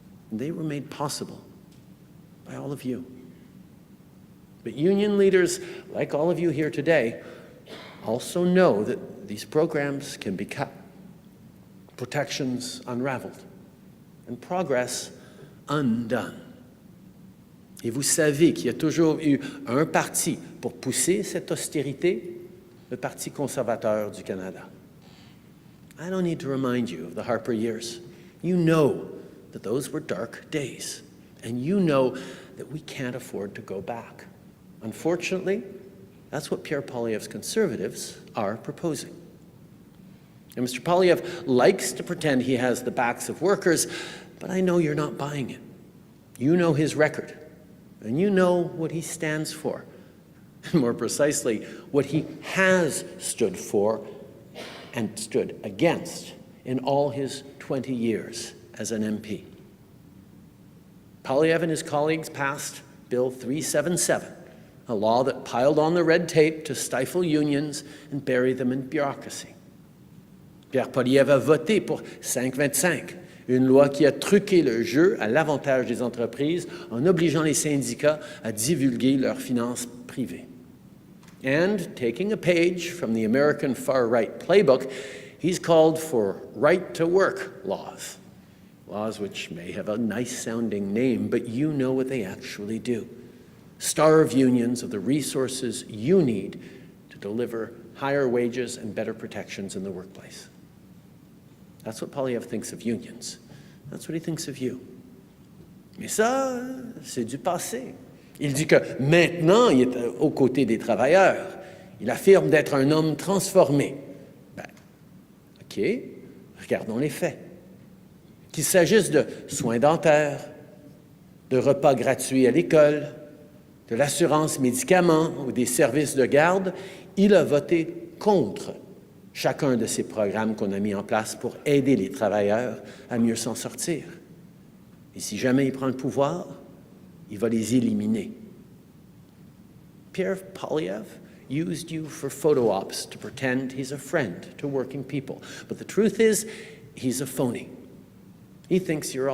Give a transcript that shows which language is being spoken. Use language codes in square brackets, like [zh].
[en] And they were made possible by all of you. But union leaders, like all of you here today, also know that these programs can be cut, protections unraveled, and progress undone. [fr] Et vous savez qu'il y a toujours eu un parti pour pousser cette austérité, le Parti conservateur du Canada. [en] I don't need to remind you of the Harper years. You know that those were dark days, and you know that we can't afford to go back. Unfortunately, that's what Pierre Poilievre's Conservatives are proposing. And Mr. Poilievre likes to pretend he has the backs of workers, but I know you're not buying it. You know his record, and you know what he stands for. More precisely, what he has stood for and stood against in all his 20 years as an MP. Poilievre and his colleagues passed Bill 377, a law that piled on the red tape to stifle unions and bury them in bureaucracy. [fr] Pierre Poilievre a voté pour 525, une loi qui a truqué le jeu à l'avantage des entreprises en obligeant les syndicats à divulguer leurs finances privées. [en] And taking a page from the American far-right playbook, he's called for right-to-work laws. Laws which may have a nice-sounding name, but you know what they actually do. Starve unions of the resources you need to deliver higher wages and better protections in the workplace. That's what Poilievre thinks of unions. That's what he thinks of you. [fr] Mais ça, c'est du passé. Il dit que maintenant, il est aux côtés des travailleurs. Il affirme d'être un homme transformé. Ben, OK, regardons les faits. Qu'il s'agisse de soins dentaires, de repas gratuits à l'école, de l'assurance médicaments ou des services de garde, il a voté contre chacun de ces programmes qu'on a mis en place pour aider les travailleurs à mieux s'en sortir. Et si jamais il prend le pouvoir, il va les éliminer. [en] Pierre Poilievre used you for photo ops to pretend he's a friend to working people. But the truth is, he's a phony. He thinks you're all suckers. But above all, he's scared of you.